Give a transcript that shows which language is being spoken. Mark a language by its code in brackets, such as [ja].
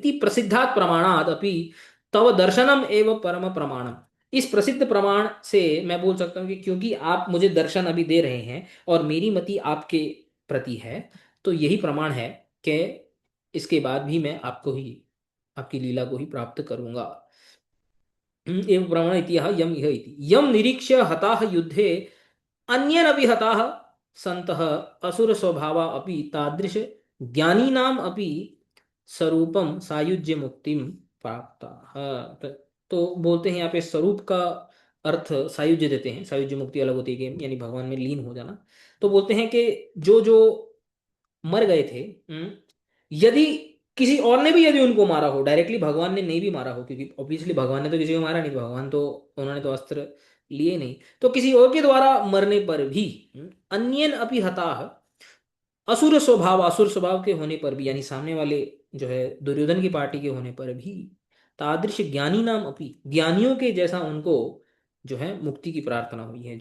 [sa] इति प्रसिद्धात् प्रमाणात् अपि तव दर्शनम एवं परम प्रमाणम। [hi] इस प्रसिद्ध प्रमाण से मैं बोल सकता हूँ कि क्योंकि आप मुझे दर्शन अभी दे रहे हैं और मेरी मति आपके प्रति है, तो यही प्रमाण है कि इसके बाद भी मैं आपको ही, आपकी लीला को ही प्राप्त करूंगा। [sa] एवं प्रमाण इति यम इह इति यम निरीक्ष्य हताः युद्धे अन्यनपि हताः सन्तः असुर स्वभावा अपि तादृश ज्ञानीनाम अपि स्वरूपम सायुज्य मुक्तिम प्राप्ता। [hi] तो बोलते हैं यहाँ पे स्वरूप का अर्थ सायुज्य देते हैं, सायुज्य मुक्ति अलग होती है, यानी भगवान में लीन हो जाना। तो बोलते हैं कि जो जो मर गए थे, यदि किसी और ने भी यदि उनको मारा हो, डायरेक्टली भगवान ने नहीं भी मारा हो, क्योंकि ऑब्वियसली भगवान ने तो किसी को मारा नहीं, भगवान तो, उन्होंने तो अस्त्र लिए नहीं, तो किसी और के द्वारा मरने पर भी, अन्यन अपि हताः, असुर स्वभाव, असुर स्वभाव के होने पर भी, यानी सामने वाले जो है दुर्योधन की पार्टी के होने पर भी, तादृश ज्ञानी नाम अपि, ज्ञानियों के जैसा उनको जो है मुक्ति की प्रार्थना हुई है।